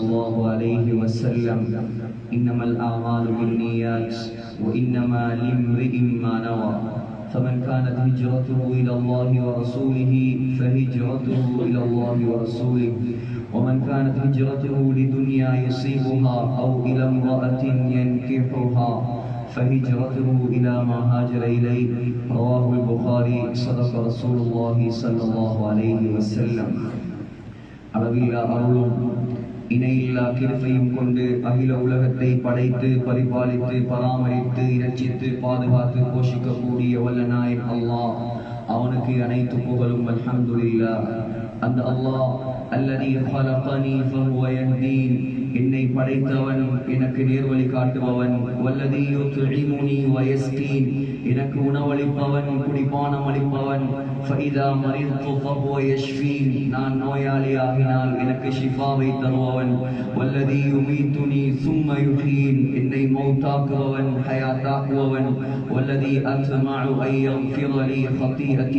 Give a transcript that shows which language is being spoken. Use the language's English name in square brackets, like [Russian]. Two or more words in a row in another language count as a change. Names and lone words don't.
[Arabic] الله عليه وسلم إنما الأعمال بالنيات وإنما لامرئ ما نوى فمن كانت هجرته إلى الله ورسوله فهجرته إلى الله ورسوله ومن كانت هجرته لدنيا يصيبها أو إلى امرأة ينكحها فهجرته إلى ما هاجر إليه رواه البخاري صدق رسول الله صلى الله عليه وسلم [Tamil] அளவில்லா அருளும் இணையில்லா கிருபையும் கொண்டு அகில உலகத்தை படைத்து பரிபாலித்து பராமரித்து இரட்சித்து பாதுகாத்து போஷிக்கக்கூடிய வல்ல நாயன் அல்லாஹ் அவனுக்கு அனைத்து புகழும் அல்ஹம்துலில்லாஹ். அந்த அல்லாஹ் [Arabic] الذي خلقني فهو يهدين [Tamil] என்னை படைத்தவன் எனக்கு நேர்வழி காட்டுபவன் [Arabic] والذي يطعمني ويسقين [Tamil] எனக்கு உணவளிப்பவன் குடிபானம் அளிப்பவன் [Arabic] فإذا مرضت فهو يشفين [Tamil] நான் நோயாளியாகினால் எனக்கு ஷிஃபாவை தருபவன் [Arabic] والذي يميتني ثم يحيين [Tamil] என்னை மௌத்தாக்குபவன் ஹயாத்தாக்குபவன் [Arabic] والذي أطمع أن يغفر لي خطيئتي